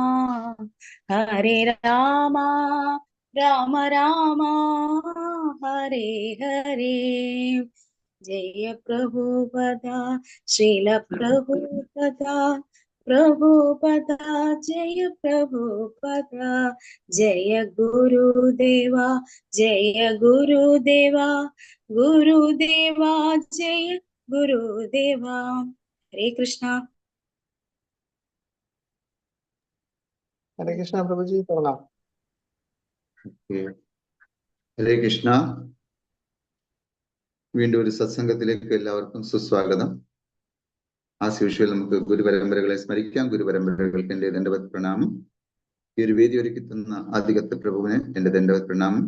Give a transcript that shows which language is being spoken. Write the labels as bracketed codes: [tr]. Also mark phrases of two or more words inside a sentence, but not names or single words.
[hi] राम राम हरे हरे जय प्रभुपदा श्रील प्रभुपदा जय प्रभुपदा जय गुरुदेवा जय गुरुदेवा जय गुरुदेवा हरे कृष्णा हरे कृष्णा प्रभु जी प्रणाम। [ml] ഹരേ കൃഷ്ണ. വീണ്ടും ഒരു സത്സംഗത്തിലേക്ക് എല്ലാവർക്കും സുസ്വാഗതം. [en] as usual [ml] നമുക്ക് ഗുരുപരമ്പരകളെ സ്മരിക്കാം. ഗുരുപരമ്പരകൾക്ക് എന്റെ ദണ്ഡവത് പ്രണാമം. ഈ ഒരു വേദി ഒരുക്കി തന്ന ആദികത്ത് പ്രഭുവിന് എന്റെ ദണ്ഡവത് പ്രണാമം.